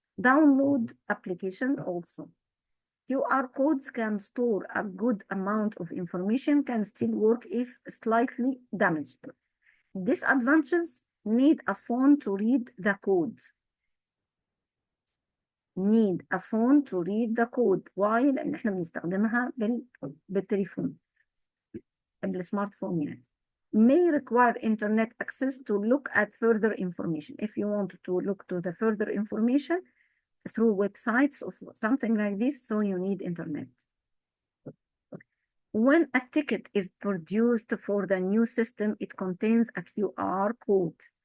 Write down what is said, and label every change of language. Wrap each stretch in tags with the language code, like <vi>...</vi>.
<en>Download application also. QR codes can store a good amount of information, can still work if slightly damaged. Disadvantages: need a phone to read the code. Need a phone to read the code.</en> <ar>Why؟ لأن احنا بنستخدمها بالتليفون، بالسمارت فون يعني.</ar> <en>May require internet access to look at further information. If you want to look to the further information through websites or something like this, so you need internet. When a ticket is produced for the new system, it contains a QR code.</en>